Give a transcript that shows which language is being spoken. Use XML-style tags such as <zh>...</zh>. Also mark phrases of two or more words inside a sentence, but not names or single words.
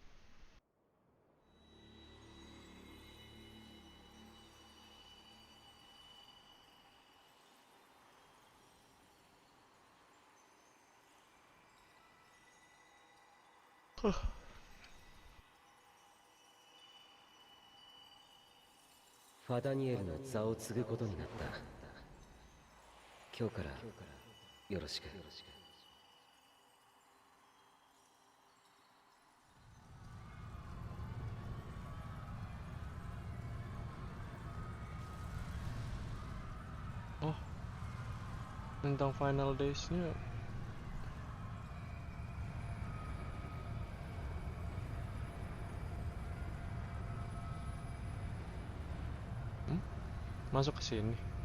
<ja>Huh. ファダニエルの座を継ぐことになった。今日からよろしく。</ja> <id>Oh, tentang</id> <en>final days-</en> <id>nya. Masuk ke sini.</id>